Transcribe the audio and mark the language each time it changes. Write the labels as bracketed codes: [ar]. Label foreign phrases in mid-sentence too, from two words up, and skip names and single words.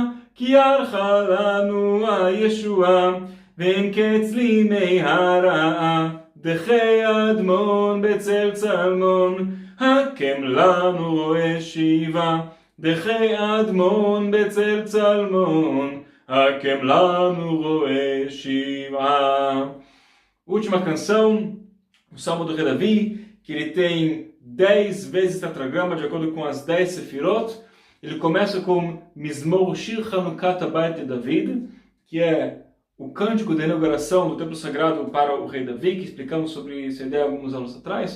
[he] כי ערכה לנו הישועה, ואין קץ לימי הרעה. דחי אדמון בצל צלמון, הקם לנו רואה שיבה. דחי אדמון בצל צלמון, הקם לנו רואה שיבה. [pt] Última canção, o Salmo do Rei Davi, que ele tem 10 vezes tetragrama de acordo com as 10 sefirot. Ele começa com Mizmor Shir Hanukat Habayit David, que é o cântico da inauguração do templo sagrado para o rei Davi, que explicamos sobre essa ideia alguns anos atrás.